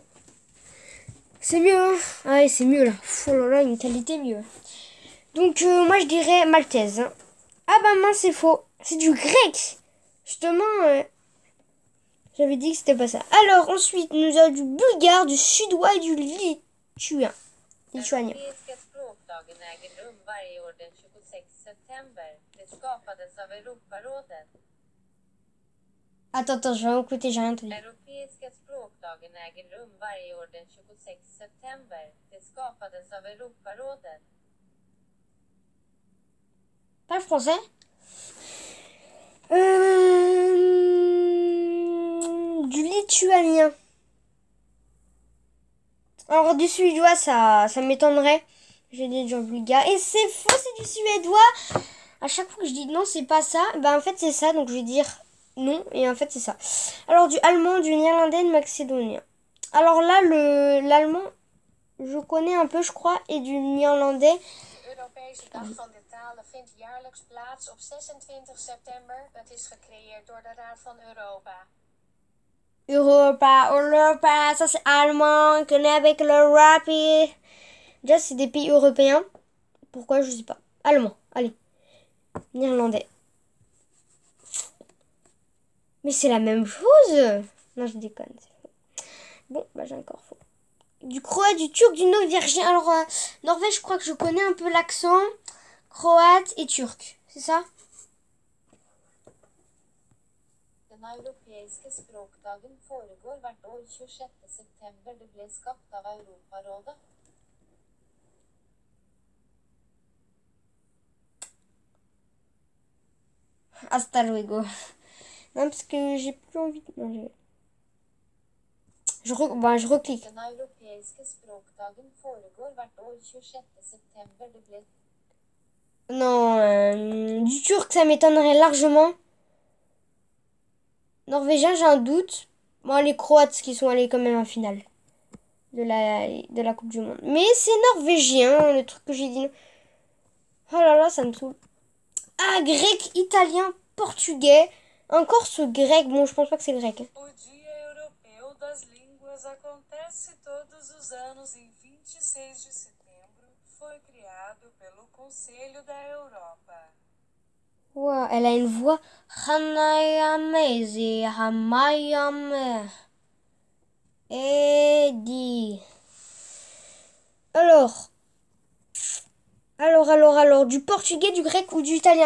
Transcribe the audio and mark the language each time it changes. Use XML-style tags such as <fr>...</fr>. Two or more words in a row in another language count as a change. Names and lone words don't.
<fr>C'est mieux, hein. Ah ouais, c'est mieux là. Oh là là, une qualité mieux. Donc moi je dirais maltaise. Hein. Ah bah mince, c'est faux. C'est du grec. Justement, j'avais dit que c'était pas ça. Alors ensuite, nous avons du bulgare, du suédois et du lituanien.</fr> <sv>Europeiska språkdagen äger rum varje år den 26 september. Det skapades av Europarådet.</sv> <fr>Attends, je vais écouter, j'ai rien entendu.</fr> <sv>Europeiska språkdagen äger rum varje år den 26 september. Det skapades av Europarådet.</sv> <fr>Pas le français. Du lituanien. Alors du suédois, ça m'étonnerait. J'ai dit du bulgare. Et c'est faux, c'est du suédois. À chaque fois que je dis non, c'est pas ça. Ben en fait c'est ça, donc je vais dire non. Et en fait c'est ça. Alors du allemand, du néerlandais, du macédonien. Alors là, l'allemand, je connais un peu, je crois, et du néerlandais.</fr> <nl>De Europese Dag van de Talen vindt jaarlijks plaats op 26 september. Het is gecreëerd door de Raad van Europa.</nl> <fr>Europa, ça c'est allemand, qu'on est avec l'Europe. Déjà c'est des pays européens. Pourquoi, je sais pas. Allemand, allez. Néerlandais. Mais c'est la même chose. Non, je déconne. Bon, bah j'ai encore faux. Du croate, du turc, du norvégien. Alors, Norvège, je crois que je connais un peu l'accent. Croate et turc, c'est ça?</fr> <no>Den europeiske språkdagen foregår hvert år 26. september. Det ble skapt av Europarådet.</no> <es>Hasta luego.</es> <fr>Non, parce que j'ai plus envie de manger. Je reclique.</fr> <no>Den europeiske språkdagen foregår hvert år 26. september. Det ble...</no> <fr>Non, du turc, ça m'étonnerait largement. Norvégien, j'ai un doute. Bon, les Croates qui sont allés quand même en finale de la Coupe du Monde. Mais c'est norvégien, le truc que j'ai dit. Oh là là, ça me saoule. Ah, grec, italien, portugais. Encore ce grec. Bon, je pense pas que c'est le grec.</fr> <pt>O Dia Europeu das Línguas acontece todos os anos em 26 de setembro. Foi criado pelo Conselho da Europa.</pt> <fr>Wow, elle a une voix. Eddie. Alors, du portugais, du grec ou du italien?</fr>